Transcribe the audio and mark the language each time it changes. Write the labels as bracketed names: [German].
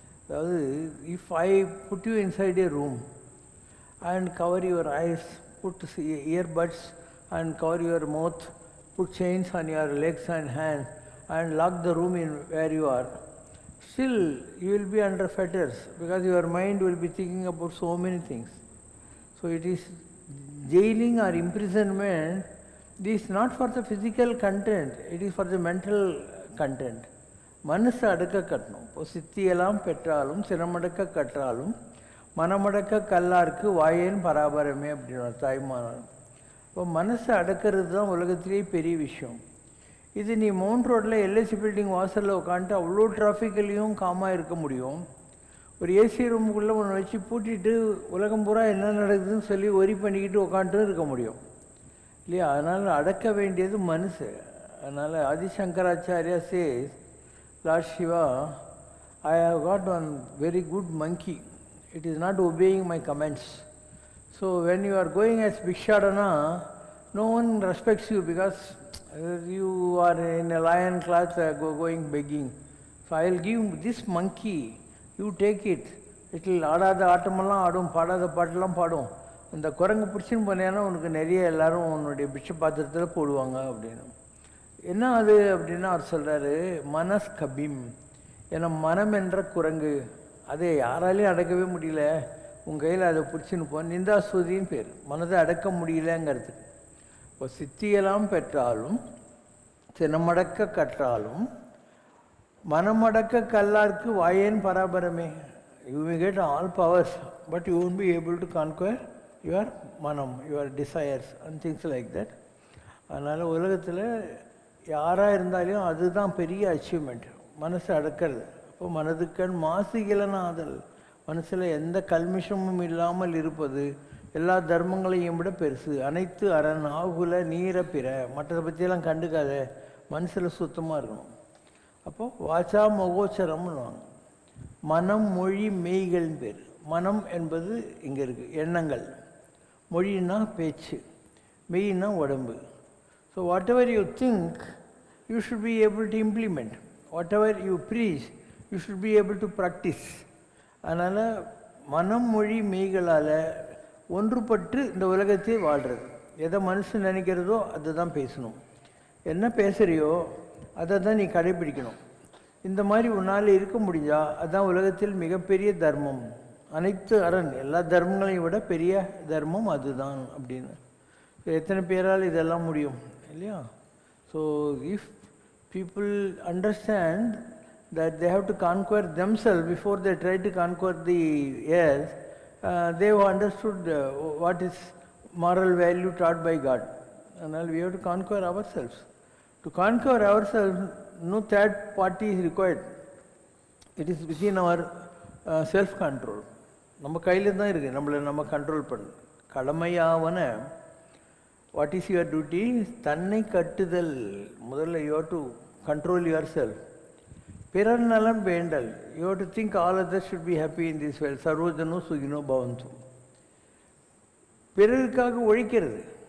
[Tamil] அதாவது [English] if I put you inside a room and cover your eyes, put earbuds and cover your mouth, put chains on your legs and hands and lock the room in where you are, still you will be under fetters because your mind will be thinking about so many things. So it is jailing or imprisonment. This is not for the physical content, it is for the mental content. [Tamil] மனசை அடக்க கட்டணும். இப்போ சித்தியெல்லாம் பெற்றாலும் சிரமடக்க கற்றாலும் மனமடக்க கல்லாருக்கு வாயேன் பராபரமே அப்படின்னு தாய்மானன். இப்போ மனசை அடக்கிறது தான் உலகத்திலேயே பெரிய விஷயம். இது நீ மவுண்ட் ரோட்டில் எல்ஐசி பில்டிங் வாசலில் உட்காந்துட்டு அவ்வளோ டிராஃபிக்லேயும் காமாக இருக்க முடியும். ஒரு ஏசி ரூமுக்குள்ளே ஒன்று வச்சு பூட்டிட்டு உலகம் பூரா என்ன நடக்குதுன்னு சொல்லி ஒரி பண்ணிக்கிட்டு உட்காந்துட்டும் இருக்க முடியும் இல்லையா? அதனால் அடக்க வேண்டியது மனசு. அதனால் [English] Adi Shankaracharya says, Lord Shiva, I have got one very good monkey. It is not obeying my commands. So when you are going as Bhikshadana, no one respects you because you are in a lion cloth going begging. So I will give this monkey, you take it. It will [Tamil] ஆடாத ஆட்டமெல்லாம் ஆடும், பாடாத பாட்டெல்லாம் பாடும். அந்த குரங்கு பிடிச்சின்னு போனேன்னா உனக்கு நிறைய எல்லாரும் உன்னுடைய பிட்ச பாத்திரத்தில் போடுவாங்க அப்படின்னு. என்ன அது அப்படின்னா அவர் சொல்கிறாரு, மனஸ் கபிம், ஏன்னா மனம் என்ற குரங்கு, அதை யாராலையும் அடக்கவே முடியல, உங்கள் கையில் அதை பிடிச்சின்னு போ. நிந்தாஸ்துதின்னு பேர், மனதை அடக்க முடியலங்கிறதுக்கு. இப்போ சித்தியெல்லாம் பெற்றாலும் சினமடக்க கற்றாலும் மனமடக்க கல்லாருக்கு வாயேன் பராபரமே. [English] You may get all powers but you won't be able to conquer your மனம், your desires and things like that. [Tamil] அதனால் உலகத்தில் யாராக இருந்தாலும் அதுதான் பெரிய அச்சீவ்மெண்ட், மனசை அடக்கிறது. அப்போ மனதுக்கண் மாசுகிலனாதல், மனசில் எந்த கல்மிஷமும் இல்லாமல் இருப்பது எல்லா தர்மங்களையும் விட பெருசு. அனைத்து அரண் ஆகுல நீர பிற, மற்றதை பற்றியெல்லாம் கண்டுக்காத, மனசில் சுத்தமாக இருக்கணும். அப்போது வாச்சா மகோச்சரம்னுவாங்க. மனம் மொழி மெய்கள்னு பேர். மனம் என்பது இங்கே இருக்குது, எண்ணங்கள். மொழின்னா பேச்சு, மெய்னா உடம்பு. [English] So whatever you think, you should be able to implement. Whatever you preach, you should be able to practice. [Tamil] அதனால் மனம் மொழி மெய்களால் ஒன்றுபட்டு இந்த உலகத்தை வாழ்கிறது. எதை மனுஷன் நினைக்கிறதோ அதை தான் பேசணும், என்ன பேசுகிறியோ அதை தான் நீ கடைபிடிக்கணும். இந்த மாதிரி உன்னால் இருக்க முடிஞ்சா அதுதான் உலகத்தில் மிகப்பெரிய தர்மம். அனைத்து அரண், எல்லா தர்மங்களையும் விட பெரிய தர்மம் அதுதான் அப்படின்னு. எத்தனை பேரால் இதெல்லாம் முடியும் இல்லையா? [English] So if people understand that they have to conquer themselves before they try to conquer the earth, they have understood what is moral value taught by God. And we have to conquer ourselves. To conquer ourselves, no third party is required. It is within our self-control. [Tamil] நம்ம கையில் தான் இருக்குது, நம்மளை நம்ம control பண்ண. கடமையாவன, [English] What is your duty? [Tamil] தன்னை கட்டுதல். முதல்ல [English] You have to control yourself. [Tamil] பிறர் நலம் வேண்டல். [English] You have to think all others should be happy in this world. [Sanskrit] சர்வஜனோ சுகினோ பவந்து. [Tamil] பிறருக்காக உழைக்கிறது.